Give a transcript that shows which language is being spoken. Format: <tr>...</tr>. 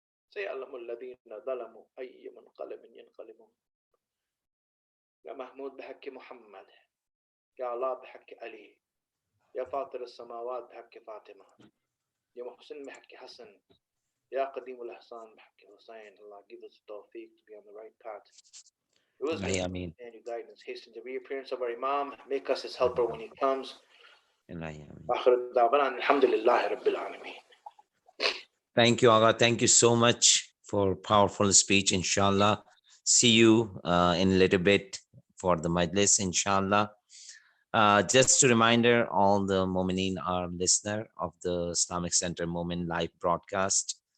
<ar>سيعلم الذين ظلموا أي منقلب ينقلبون. يا محمود بحق محمد، يا الله بحق علي، يا فاطر السماوات بحق فاطمة، يا محسن بحق حسن، يا قديم الإحسان بحق حسين.</ar> <en>Allah give us the tawfiq to be on the right path. Wisdom and your guidance. Hasten the reappearance of our Imam. Make us his helper when he comes.</en> <ar>آخر دعوانا الحمد لله رب العالمين.</ar> <en>Thank you, Aga. Thank you so much for powerful speech, inshallah. See you in a little bit for the majlis, inshallah. Just a reminder, all the Mu'mineen are listener of the Islamic Center Mu'min live broadcast.</en>